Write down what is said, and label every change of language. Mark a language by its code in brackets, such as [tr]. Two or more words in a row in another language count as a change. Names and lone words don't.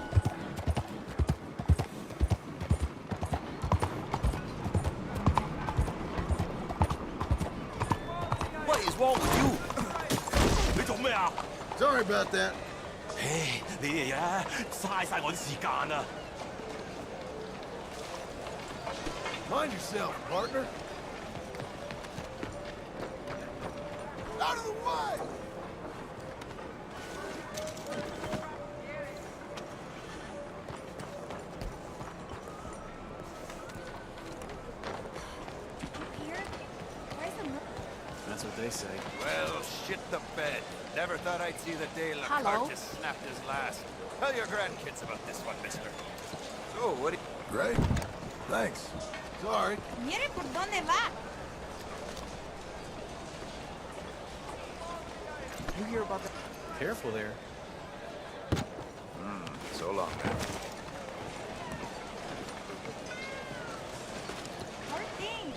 [en] What is wrong with you? [yue] 你做咩啊？ [en] Sorry about that. [yue] 唉，你哋咧嘥晒我啲時間啊！ [en] Mind yourself, partner. Out of the way! Here? Where's the That's what they say. Well, shit the bed. Never thought I'd see the day Hello? Lacartis snapped his last. Tell your grandkids about this one, mister. So, what do you... Great. Thanks. Sorry. [es] Mire por dónde va. [en] You hear about that? Careful there. So long, man. Poor things.